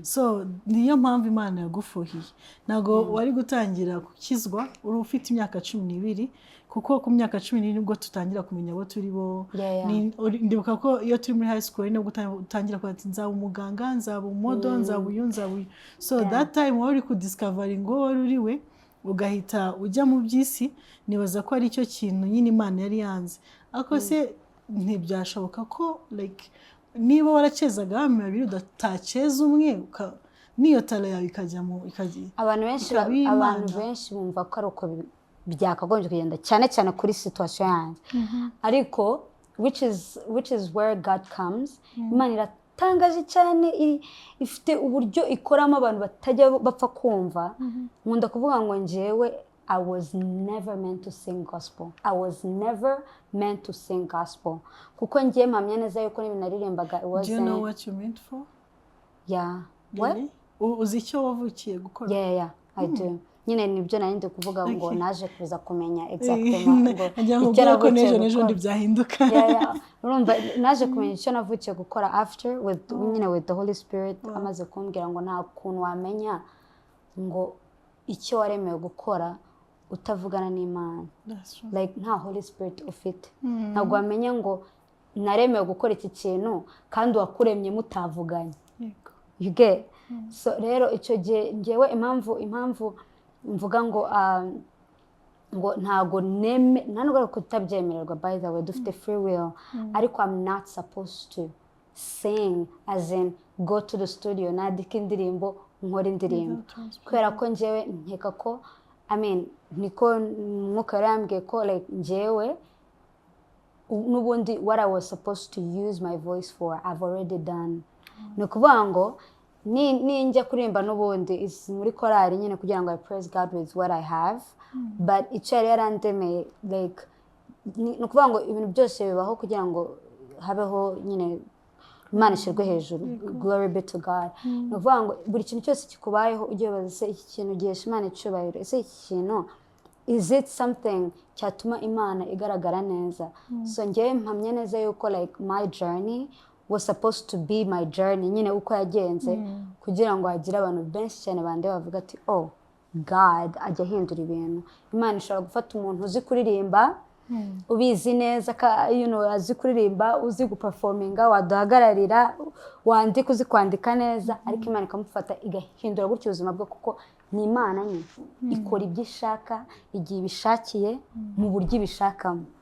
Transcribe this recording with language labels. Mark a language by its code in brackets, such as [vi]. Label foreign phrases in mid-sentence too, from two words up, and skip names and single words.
[rw] So niyo mpamvu Imana yagufuhiye. Nago wari gutangira kukizwa uri ufite imyaka 12, kuko ku myaka 12 nibwo tutangira kumenya abo turi bo. Ndibuka ko iyo turi muri [en] high school [rw] nibwo utangira kwati nzaba umuganga, nzaba umodo, nzaba uyu. So that time wari ku discovering ngo wari uriwe, ugahita ujya mu byisi. Nibaza ko ari cyo kintu nyine Imana yari yanze. Ako se ntibyashoboka ko like niba waracezaga abami babiri udataceza umwe niyo tala yawe ikajyamo abantu benshi bumva ko ari uko byakagombye kugenda cyane kuri situation yanjye ariko [en] which is where God comes. [rw] Imana iratangaje cyane ifite uburyo ikoramo abantu batajya bapfa kumva. Nkunda kuvuga ngo njyewe [en] I was never meant to sing gospel. I was never meant to sing gospel. [rw] Kuko ngiye mpamya neza yuko n'ibintu naririmbaga [en] Do you know what you meant for? Yeah. Really? [rw] Uzi icyo wavukiye gukora? [en] Yeah, I do. [rw] Nyine nibyo nari ndi kuvuga ngo naje kuza kumenya exactement ngo icyo navukiye n'ejo ndi byahinduka. Urumva naje kumenya icyo navukiye gukora [en] after with the Holy Spirit [rw] amaze kumbwira ngo nta kuntu wamenya ngo icyo waremewe gukora utavugana n'Imana. Like nta [en] Holy Spirit [rw] ufite. Ntabwo wamenya ngo naremewe gukora iki kintu kandi wakuremye mutavuganye. [en] You get? [rw] So rero icyo gihe ngewe impamvu mvuga ngo ntago ntanubwo kutabyemererwa [en] by the way [rw] dufite [en] free will [rw] ariko [en] I'm not supposed to sing as in go to the studio [rw] nadika indirimbo nkora indirimbo kubera ko ngewe nkeka ko niko mwuka yarambwiye ko like ngewe n'ubundi [en] what I was supposed to use my voice for I've already done. [rw] Ni ukuvuga ngo ninjya kuririmba n'ubundi muri korali nyine kugira ngo [en] I praise God with what I have [rw] but icyo yari yarandemeye like ni ukuvuga ngo ibintu byose bibaho kugira ngo habeho nyine Imana ishyirwe hejuru. [en] Glory be to God. [rw] Ni ukuvuga ngo buri kintu cyose kikubayeho ugiye baza se iki kintu gihesha Imana icyubahiro ese iki kintu [en] is it something [rw] cyatuma Imana igaragara neza. So ngewe mpamya neza yuko like [en] my journey was supposed to be my journey [rw] nyine uko yagenze kugira ngo hagire abantu benshi cyane bande bavuga ati [en] oh God [rw] ajya ahindura ibintu. Imana ishobora gufata umuntu uzi kuririmba ubizi neza azi kuririmba uzi guperforminga waduhagararira wandika uzi kwandika neza ariko Imana ikamufata igahindura gutyo ubuzima bwe kuko ni Imana nyine ikora ibyo ishaka igihe ibishakiye mu buryo ibishakamo.